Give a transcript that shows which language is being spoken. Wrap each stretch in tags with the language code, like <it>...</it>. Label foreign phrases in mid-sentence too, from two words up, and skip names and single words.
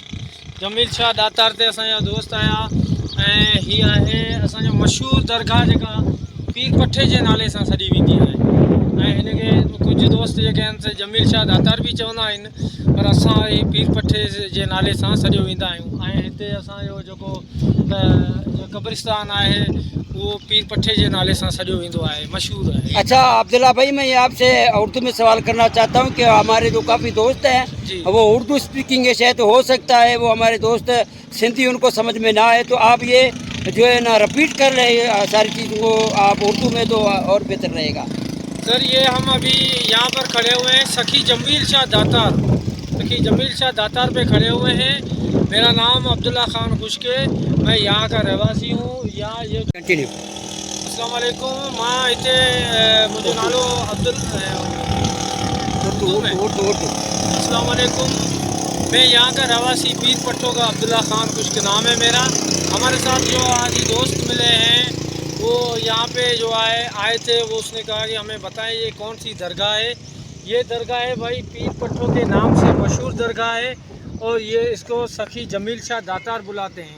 <sd>जमील शाह दातार ते असांजा दोस्त आया ऐं हीअ आहे असांजो मशहूरु दरगाह जेका पीर पठे जे नाले सां सॾी वेंदी आहे। ऐं हिनखे कुझु दोस्त जेके आहिनि से जमील शाह दातार बि चवंदा आहिनि, पर असां ही पीर पठे जे नाले सां सॼो वेंदा आहियूं। ऐं हिते असांजो जेको क़ब्रिस्तान आहे वो पीर पठे के नाले से सॼो वेंदो आहे,</sd> <ur>مشہور ہے. اچھا عبداللہ بھائی، میں آپ سے اردو میں سوال کرنا چاہتا ہوں کہ ہمارے جو کافی دوست ہیں وہ اردو اسپیکنگ ہے، شاید ہو سکتا ہے وہ ہمارے دوست سندھی ان کو سمجھ میں نہ آئے، تو آپ یہ جو ہے نا ریپیٹ کر رہے ہیں ساری چیزوں کو آپ اردو میں، تو اور بہتر رہے گا. سر یہ ہم ابھی یہاں پر کھڑے ہوئے ہیں سخی جمیل شاہ داتار، سخی جمیل شاہ داتار پہ کھڑے ہوئے ہیں. میرا نام عبداللہ خان خشک، میں یہاں کا رہواسی ہوں. یہاں یہ कंटिन्यू।</ur> <ar>السلام علیکم,</ar> <sd>मां हिते मुझे नालो</sd> <ar>السلام علیکم,</ar> <ur>میں یہاں کا رہواسی پیر پٹو کا عبداللہ خان خشک نام ہے میرا. ہمارے ساتھ جو آج دوست ملے ہیں وہ یہاں پہ جو آئے تھے، وہ اس نے کہا کہ ہمیں بتائیں یہ کون سی درگاہ ہے. یہ درگاہ ہے بھائی پیر پٹو کے نام سے مشہور درگاہ ہے اور یہ اس کو سخی جمیل شاہ داتار بلاتے ہیں.</ur>